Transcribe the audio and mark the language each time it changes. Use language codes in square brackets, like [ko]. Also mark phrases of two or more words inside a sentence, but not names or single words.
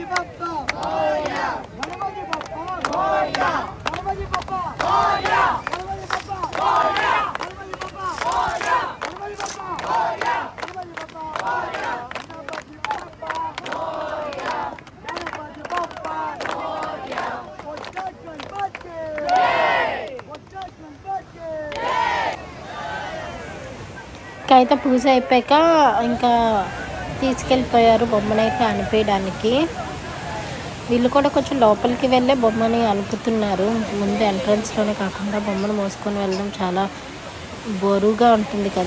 [mr] बप्पा मोरया, गणपति बप्पा मोरया, गणपति बप्पा मोरया, गणपति बप्पा मोरया, गणपति बप्पा मोरया, गणपति बप्पा मोरया, गणपति बप्पा मोरया, गणपति बप्पा मोरया, गणपति बप्पा मोरया, वच्चा गणपति वच्चा गणपति. [te] అయితే పూజ అయిపోయాక ఇంకా తీసుకెళ్ళిపోయారు బొమ్మనైతే అనిపేయడానికి. వీళ్ళు కూడా కొంచెం లోపలికి వెళ్ళే బొమ్మని అనుపుతున్నారు. ముందు ఎంట్రన్స్లోనే కాకుండా బొమ్మను మోసుకొని వెళ్ళడం చాలా బరువుగా ఉంటుంది కదా.